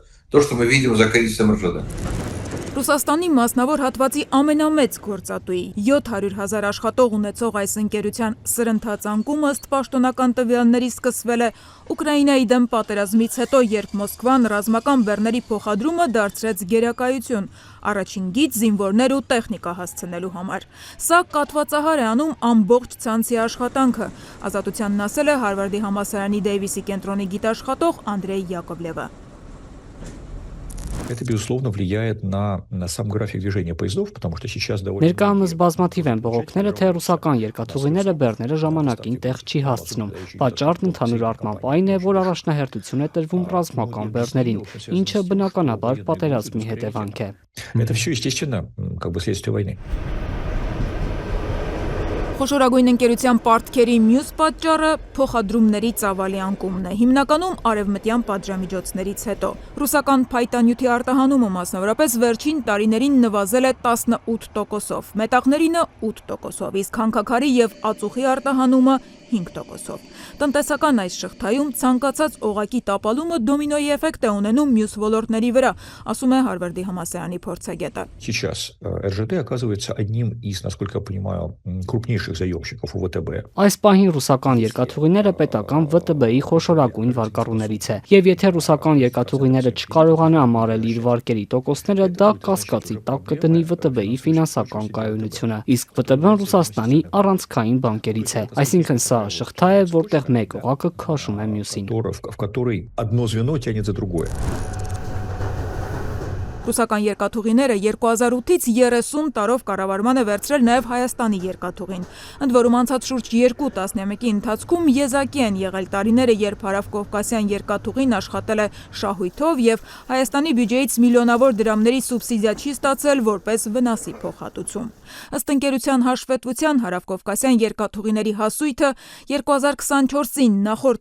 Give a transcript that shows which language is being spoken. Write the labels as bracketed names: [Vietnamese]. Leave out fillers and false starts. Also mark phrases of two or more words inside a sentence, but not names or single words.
[Armenian] Ռուսաստանի մասնավոր հատվածի ամենամեծ գործատուի 700,000 աշխատող ունեցող այս ընկերության սրընթաց անկումը ըստ պաշտոնական տվյալների սկսվել է Ուկրաինայի դեմ պատերազմից հետո, երբ Մոսկվան ռազմական բեռների փոխադրումը դարձրեց գերակայություն, առաջին գիծ զինվորներ ու տեխնիկա հասցնելու համար։ Սա կատվածահար է անում ամբողջ ցանցի աշխատանքը, Ազատությանն ասել է Հարվարդի համալսարանի Դեյվիսի կենտրոնի գիտաշխատող Անդրեյ Յակովլևը։ [Russian] Это, безусловно, влияет на сам график движения поездов, потому что сейчас довольно... [Armenian] Ներկայումս բազմաթիվ են բողոքները, թե ռուսական երկաթուղիները բեռները ժամանակին տեղ չի հասցնում։ Պատճառն ընդհանուր առմամբ այն է, որ առաջնահերթություն է տրվում ռազմական բեռներին, ինչը բնականաբար պատերազմի հետևանք է։ [Russian] Это все, естественно, как бы следствие войны. [Armenian] Խոշորագույն ընկերության պարտքերի մյուս պատճառը փոխադրումների ծավալի անկումն է, հիմնականում արևմտյան պատժամիջոցներից հետո։ Ռուսական փայտանյութի արտահանումը մասնավորապես վերջին տարիներին նվազել է 18%-ով, մետաղներինը 8%-ով, իսկ հանքաքարի և ածուխի արտահանումը 5%-ով։ Տնտեսական այս շղթայում ցանկացած օղակի տապալումը դոմինոյի էֆեկտ է ունենում մյուս ոլորտների վրա, ասում է Հարվարդի համալսարանի փորձագետը։ [Russian] Сейчас РЖД оказывается одним из, насколько я понимаю, крупнейших заемщиков у ВТБ. [Armenian] Այս պահին ռուսական երկաթուղիները պետական ՎՏԲ-ի խոշորագույն վարկառուներից է, եւ եթե ռուսական երկաթուղիները չկարողանա մարել իր վարկերի տոկոսները, դա կասկածի տակ կդնի ՎՏԲ-ի ֆինանսական կայունությունը, իսկ ՎՏԲ-ն Ռուսաստանի առանցքային բանկերից է, այսինքն սա շղթա է, որտեղ մեկ օղակը քաշում է մյուսին։ [Russian] В которой одно звено тянет за другое. [Armenian] Ռուսական երկաթուղիները 2008-ից 30 տարով կառավարման է վերցրել նաև Հայաստանի երկաթուղին։ Ընդ որում անցած շուրջ 2 տասնամյակի ընթացքում եզակի են եղել տարիները, երբ հարավկովկասյան երկաթուղին աշխատել է շահույթով և Հայաստանի բյուջեից միլիոնավոր դրամների սուբսիդիա չի ստացել որպես վնասի փոխհատուցում։ Ըստ ընկերության հաշվետվության հարավկովկասյան երկաթուղիների հասույթը 2024-ին նախորդ